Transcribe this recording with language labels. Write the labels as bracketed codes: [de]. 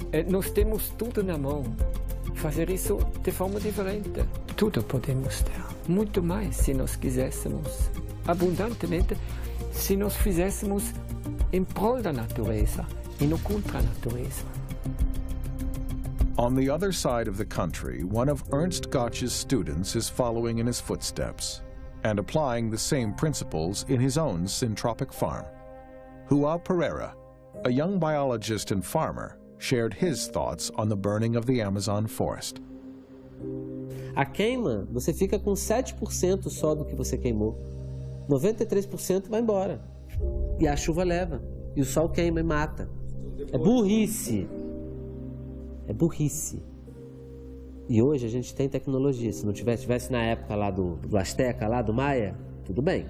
[pt] Nós temos tudo na mão. Fazer isso de forma diferente. Tudo podemos ter. Muito mais se nós quiséssemos. Abundantemente, se nós fizéssemos em prol da natureza e não contra a natureza. [en] On the other side of the country, one of Ernst Gotsch's students is following in his footsteps and applying the same principles in his own syntropic farm. João Pereira, a young biologist and farmer, shared his thoughts on the burning of the Amazon forest. [pt] A queima, você fica com 7% só do que você queimou. 93% vai embora. E a chuva leva. E o sol queima e mata. É burrice. É burrice. E hoje a gente tem tecnologia. Se não tivesse na época lá do Azteca, lá do Maia, tudo bem.